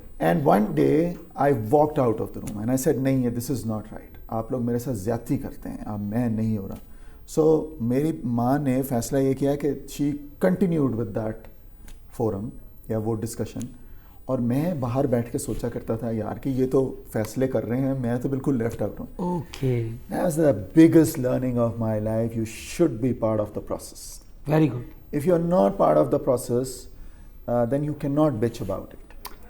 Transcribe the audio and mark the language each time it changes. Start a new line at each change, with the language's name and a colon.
English: and one day I walked out of the room and I said نہیں ہے, this is not right,
Urdu: آپ لوگ میرے ساتھ زیادتی کرتے ہیں, اب میں نہیں ہو رہا. سو میری ماں نے فیصلہ یہ کیا کہ
English: she continued with that forum
Urdu: یا وہ ڈسکشن, اور میں باہر بیٹھ کے سوچا کرتا تھا یار کہ یہ تو فیصلے کر رہے ہیں, میں تو بالکل لیفٹ آؤٹ ہوں.
English: Okay, that was the biggest learning of my life. You should be part of the process. Very good. If you are not part of the process, then you cannot bitch about it.